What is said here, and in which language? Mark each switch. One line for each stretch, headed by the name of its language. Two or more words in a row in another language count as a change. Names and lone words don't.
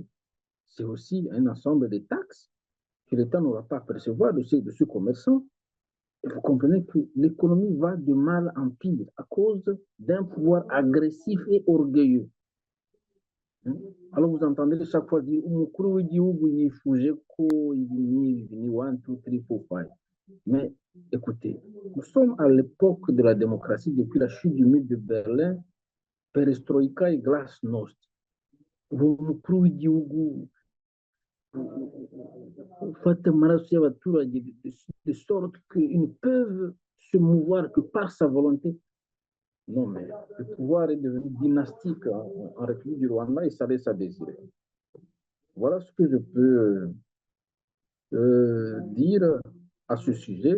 French: C'est aussi un ensemble de taxes que l'État n'aura pas à percevoir de ce commerçant. Et vous comprenez que l'économie va de mal en pire à cause d'un pouvoir agressif et orgueilleux. Alors vous entendez chaque fois dire
Kinyarwanda: umukuru w'igihugu yifuje ko ibinini
French: 1 2 3 4 5. Mais écoutez, nous sommes à l'époque de la démocratie depuis la chute du mur de Berlin, perestroïka et glasnost.
Kinyarwanda: Umukuru w'igihugu ufata amaraso y'abaturage
French: de sorte qu'ils ne peuvent se mouvoir que par sa volonté. Non, mais le pouvoir est devenu dynastique en République du Rwanda et ça laisse à désirer. Voilà ce que je peux dire à ce sujet.